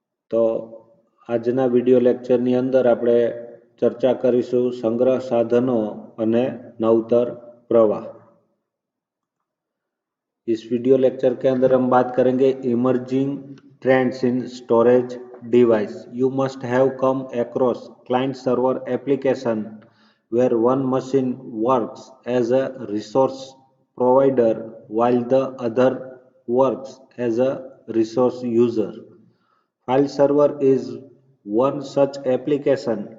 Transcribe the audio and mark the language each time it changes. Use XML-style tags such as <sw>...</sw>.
<gu>તો આજના વિડિયો લેક્ચરની અંદર આપણે ચર્ચા કરીશું સંગ્રહ સાધનો અને નવતર પ્રવાહ।</gu> <hi>इस वीडियो लेक्चर के अंदर हम बात करेंगे</hi> <en>Emerging trends in storage device. You must have come across client server application where one machine works as a resource provider while the other works as a resource user. File server is one such application.</en>